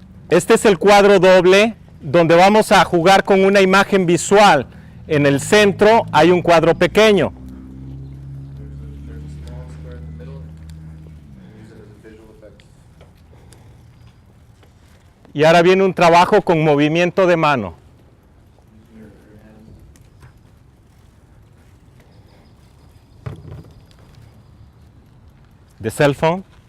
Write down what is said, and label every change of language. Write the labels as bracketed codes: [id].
[es] Este es el cuadro doble donde vamos a jugar con una imagen visual. En el centro hay un cuadro pequeño. [en] There's a small square in the middle, and use it as a visual effect. [es] Y ahora viene un trabajo con movimiento de mano. [en] Using your hands. De cell phone.